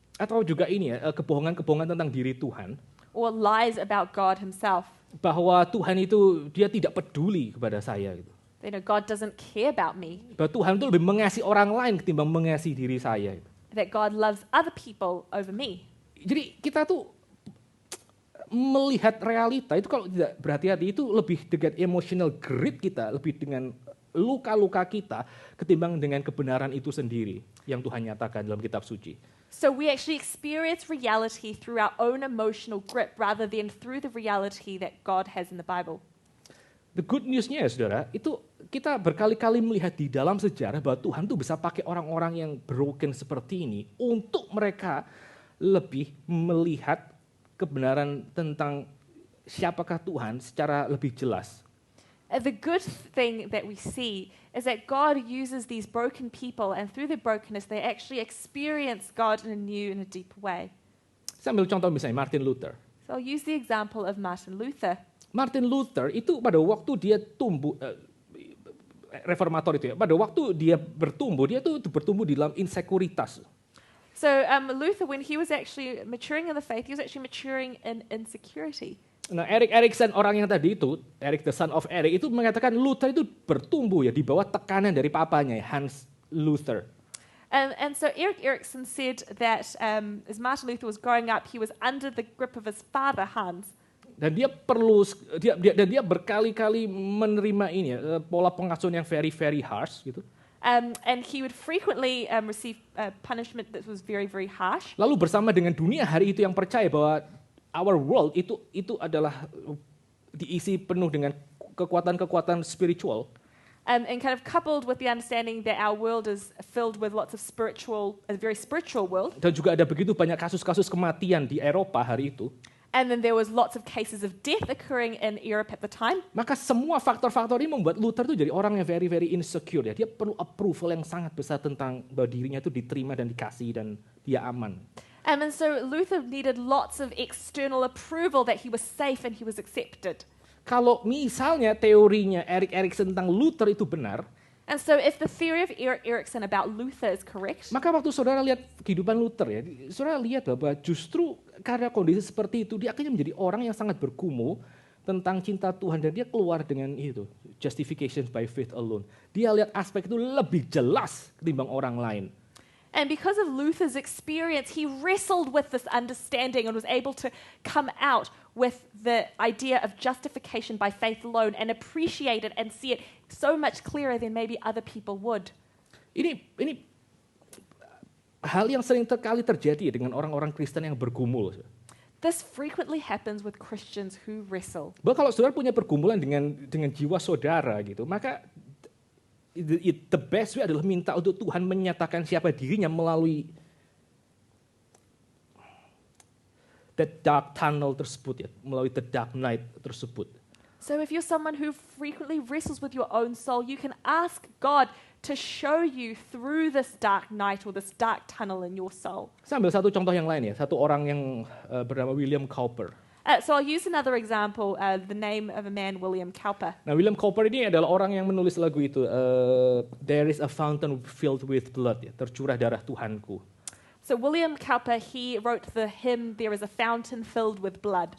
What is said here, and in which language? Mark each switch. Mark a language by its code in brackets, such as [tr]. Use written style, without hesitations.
[id] Atau juga ini ya, kebohongan-kebohongan tentang diri Tuhan. [en] Or lies about God himself. [id] Bahwa Tuhan itu dia tidak peduli kepada saya. Gitu. [en] You know, God doesn't care about me. [id] Bahwa Tuhan itu lebih mengasihi orang lain ketimbang mengasihi diri saya. Gitu. [en] That God loves other people over me. [id] Jadi kita tuh melihat realita itu kalau tidak berhati-hati itu lebih dengan [en] emotional grit [id] kita, lebih dengan luka-luka kita ketimbang dengan kebenaran itu sendiri yang Tuhan nyatakan dalam kitab suci. [en] So we actually experience reality through our own emotional grip rather than through the reality that God has in the Bible. The good news- [id] nya ya saudara, itu kita berkali-kali melihat di dalam sejarah bahwa Tuhan tuh bisa pakai orang-orang yang broken seperti ini untuk mereka lebih melihat kebenaran tentang siapakah Tuhan secara lebih jelas. [en] The good thing that we see is that God uses these broken people, and through the brokenness, they actually experience God in a new and a deeper way. [id] Saya ambil contoh misalnya Martin Luther. [en] So I'll use the example of Martin Luther. [id] Martin Luther itu pada waktu dia tumbuh, reformator itu ya, pada waktu dia tuh bertumbuh di dalam insekuritas. [en] So Luther, when he was actually maturing in the faith, he was actually maturing in insecurity. [id] Nah, Erik Erikson orang yang tadi itu, Erik the son of Erik itu mengatakan Luther itu bertumbuh ya di bawah tekanan dari papanya Hans Luther. [en] And so Erik Erikson said that as Martin Luther was growing up, he was under the grip of his father, Hans. [id] Dan dia dia berkali-kali menerima ini ya, pola pengasuhan yang [en] very very harsh [id] gitu. [en] And he would frequently receive punishment that was very, very harsh. [id] Lalu bersama dengan dunia hari itu yang percaya bahwa [en] our world [id] itu adalah diisi penuh dengan kekuatan-kekuatan spiritual. [en] And kind of coupled with the understanding that our world is filled with lots of a very spiritual world. [id] Dan juga ada begitu banyak kasus-kasus kematian di Eropa hari itu. [en] And then there was lots of cases of death occurring in Europe at the time. [id] Maka semua faktor-faktor ini membuat Luther tuh jadi orang yang [en] very very insecure [id] ya. Dia perlu approval yang sangat besar tentang bahwa dirinya itu diterima dan dikasih dan dia aman. [en] And so Luther needed lots of external approval that he was safe and he was accepted. [id] Kalau misalnya teorinya Erik Erikson tentang Luther itu benar, [en] And so if the theory of Erik Erikson about Luther is correct, [id] maka waktu saudara lihat kehidupan Luther ya, saudara lihat bahwa justru karena kondisi seperti itu dia akhirnya menjadi orang yang sangat bergumul tentang cinta Tuhan dan dia keluar dengan itu, [en] justification by faith alone. [id] Dia lihat aspek itu lebih jelas ketimbang orang lain. [en] and because of Luther's experience, he wrestled with this understanding and was able to come out with the idea of justification by faith alone and appreciate it and see it so much clearer than maybe other people would. [id] Ini hal yang sering kali terjadi dengan orang-orang Kristen yang bergumul. [en] This frequently happens with Christians who wrestle. [id] Bahwa kalau saudara punya pergumulan dengan jiwa saudara gitu, maka [en] the best way [id] adalah minta untuk Tuhan menyatakan siapa dirinya melalui [en] that dark tunnel [id] tersebut ya, melalui [en] the dark night [id] tersebut. [en] So if you're someone who frequently wrestles with your own soul, you can ask God to show you through this dark night or this dark tunnel in your soul. [id] Saya ambil satu contoh yang lain ya, satu orang yang bernama William Cowper. [en] So I'll use another example, the name of a man, William Cowper. [id] Nah, William Cowper ini adalah orang yang menulis lagu itu, [en] There is a fountain filled with blood, [id] ya, tercurah darah Tuhanku. [en] So William Cowper, he wrote the hymn, There is a fountain filled with blood.